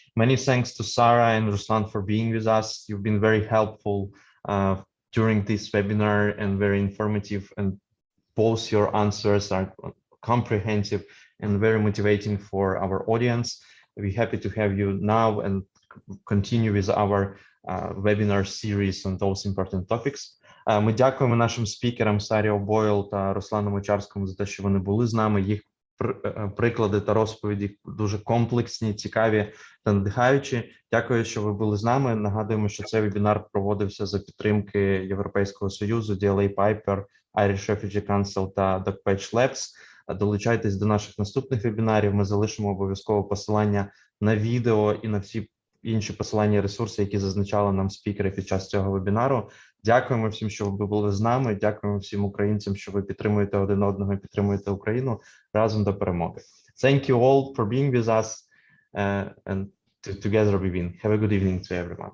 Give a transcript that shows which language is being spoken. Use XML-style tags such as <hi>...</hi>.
<en>Many thanks to Sarah and Ruslan for being with us. You've been very helpful during this webinar and very informative, and both your answers are comprehensive and very motivating for our audience. We're happy to have you now and continue with our webinar series on those important topics.</en> <uk>Ми дякуємо нашим спікерам Сарі Обойл та Руслану Мочарському за те, що вони були з нами. Їх приклади та розповіді дуже комплексні, цікаві та надихаючі. Дякую, що ви були з нами. Нагадуємо, що цей вебінар проводився за підтримки Європейського Союзу, DLA Piper, Irish Refugee Council та Також Labs. Долучайтесь до наших наступних вебінарів. Ми залишимо обов'язково посилання на відео і на всі інші посилання, ресурси, які зазначали нам спікери під час цього вебінару. Дякуємо всім, що ви були з нами. Дякуємо всім українцям, що ви підтримуєте один одного і підтримуєте Україну разом до перемоги.</uk> <en>Thank you all for being with us and together we win. Have a good evening to everyone.</en>